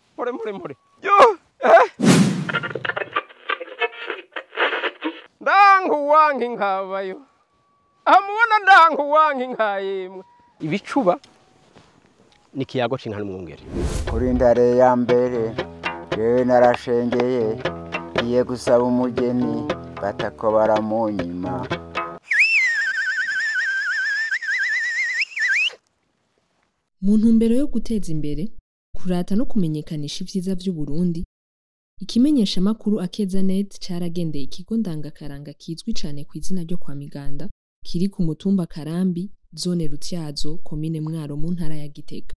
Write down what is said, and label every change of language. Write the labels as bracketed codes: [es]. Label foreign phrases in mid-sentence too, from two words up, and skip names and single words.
[rn] More. Yo! Ndangu wangi nkabayo. Amubona ndangu wangi nkayemwe. Ibicuba ni kiyago c'inkana mwungere. Kuri ndare ya mbere jewe narashengeye iye gusaba umugeni batako baramunyima. Mu ntumbero yo guteza imbere kurata no kumenyekanisha ivyiza vy'u Burundi, ikimenyesha makuru Akezanet caragendeye ikigo ndangakaranga kizwi cane kw'izina ryo kwa Miganda kiri ku mutumba Karambi, zone Rutyazo, komine Mwaro mu ntara ya Gitega.